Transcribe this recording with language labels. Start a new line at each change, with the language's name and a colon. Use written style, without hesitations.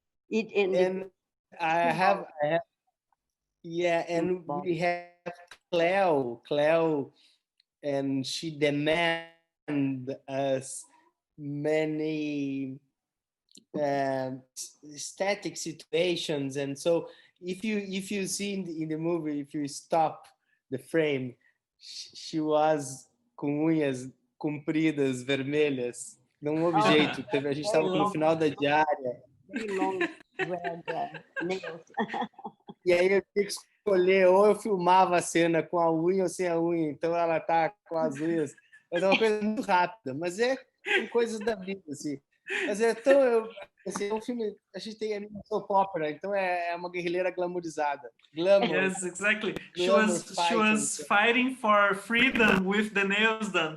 English: And I have and we have Cleo, and she demands us many static situations, and so if you see in the movie, if you stop the frame, she was com unhas compridas vermelhas.
Portuguese: Não houve jeito. A gente estava no final da diária.
English: Very long red nails.
Portuguese: E aí eu tinha que escolher, ou eu filmava a cena com a unha ou sem a unha. Então ela tá com as unhas. Mas é uma coisa muito rápida, mas são coisas da vida, assim. Mas assim, é um filme, a gente tem a soap opera, então é uma guerrilheira glamourizada.
English: Glamour. Yes, exactly. Glamour She was fighting for freedom with the nails done.